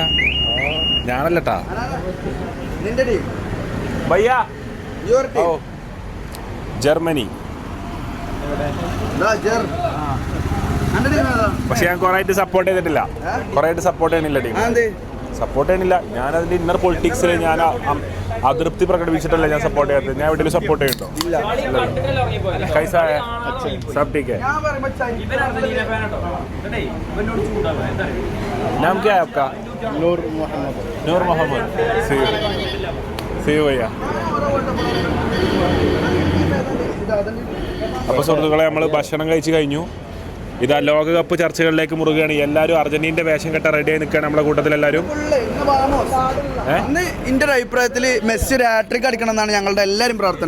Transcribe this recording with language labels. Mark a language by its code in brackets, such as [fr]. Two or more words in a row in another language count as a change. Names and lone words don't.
[ml] ഞാനല്ലട്ടാ. ഭയ്യ ജർമ്മനി. പക്ഷെ ഞാൻ കുറെ ആയിട്ട് സപ്പോർട്ട് ചെയ്തിട്ടില്ല. സപ്പോർട്ട് ചെയ്യണില്ല ടീം. സപ്പോർട്ട് ചെയ്യണില്ല. ഞാൻ അതിന്റെ ഇന്നർ പൊളിറ്റിക്സിൽ ഞാൻ അതൃപ്തി പ്രകടിപ്പിച്ചിട്ടല്ല ഞാൻ സപ്പോർട്ട് ചെയ്യാത്തത്. ഞാൻ വീട്ടിൽ സപ്പോർട്ട് ചെയ്യുന്നുണ്ടോ? [hi] नाम क्या है आपका? नूर मोहम्मद. [ml] അപ്പോൾ സുഹൃത്തുക്കളെ നമ്മൾ ഭക്ഷണം കഴിച്ച് കഴിഞ്ഞു. ഇതാ ലോകകപ്പ് ചർച്ചകളിലേക്ക് മുറുകയാണ്. എല്ലാവരും അർജന്റീനയുടെ വേഷം കെട്ട റെഡിയായി നിൽക്കുകയാണ് നമ്മളെ കൂട്ടത്തിൽ എല്ലാവരും. എന്റെ ഒരു അഭിപ്രായത്തിൽ മെസ്സി ഒരു ഹാട്രിക് അടിക്കണം എന്നാണ് ഞങ്ങളുടെ എല്ലാവരും പ്രാർത്ഥന.